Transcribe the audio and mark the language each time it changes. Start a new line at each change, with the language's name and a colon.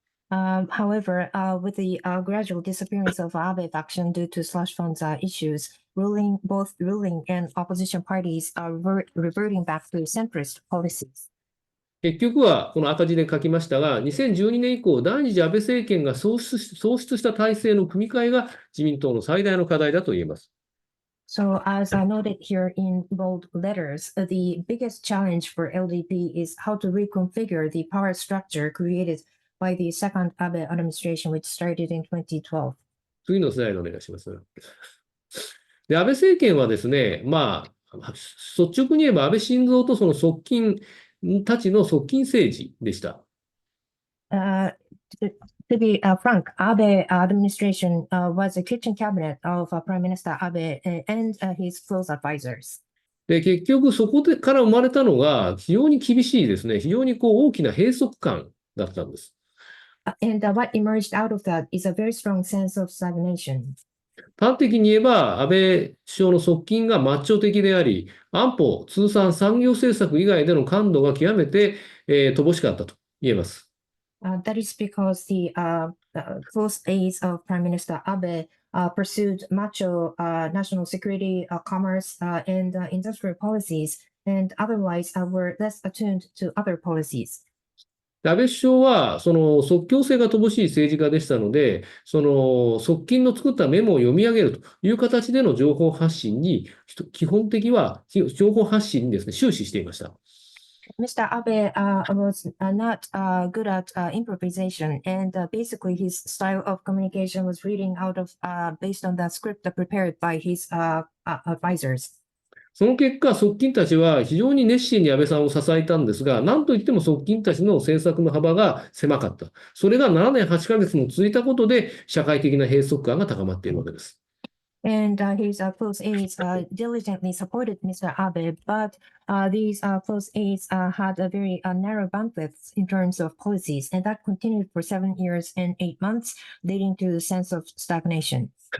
English: However, with the gradual disappearance of Abe faction due to slush funds issues, both ruling and opposition parties are reverting back to centrist policies.
Japanese: 結局は、この赤字で書きましたが、2012年以降、第二次安倍政権が創出した体制の組み替えが自民党の最大の課題だと言えます。
English: So, as noted here in bold letters, the biggest challenge for LDP is how to reconfigure the power structure created by the second Abe administration, which started in 2012.
Japanese: 次のスライドお願いします。で、安倍政権はですね、率直に言えば安倍晋三とその側近たちの側近政治でした。
English: To be frank, Abe administration was a kitchen cabinet of Prime Minister Abe and his close advisors.
Japanese: で、結局そこから生まれたのが非常に厳しいですね、非常に大きな閉塞感だったんです。
English: And what emerged out of that is a very strong sense of stagnation.
Japanese: 端的に言えば、安倍首相の側近がマッチョ的であり、安保、通産、産業政策以外での感度が極めて、乏しかったと言えます。
English: That is because the close aides of Prime Minister Abe pursued macho national security, commerce, and industrial policies, and otherwise were less attuned to other policies.
Japanese: 安倍首相は、その即興性が乏しい政治家でしたので、その側近の作ったメモを読み上げるという形での情報発信に、基本的は情報発信にですね、終始していました。
English: Mr. Abe was not good at improvisation, and basically his style of communication was reading out of based on the script prepared by his advisors.
Japanese: その結果、側近たちは非常に熱心に安倍さんを支えたんですが、なんといっても側近たちの政策の幅が狭かった。それが7年8ヶ月も続いたことで、社会的な閉塞感が高まっているわけです。
English: And his close aides diligently supported Mr. Abe, but these close aides had a very narrow bandwidth in terms of policies, and that continued for 7 years and 8 months, leading to the sense of stagnation.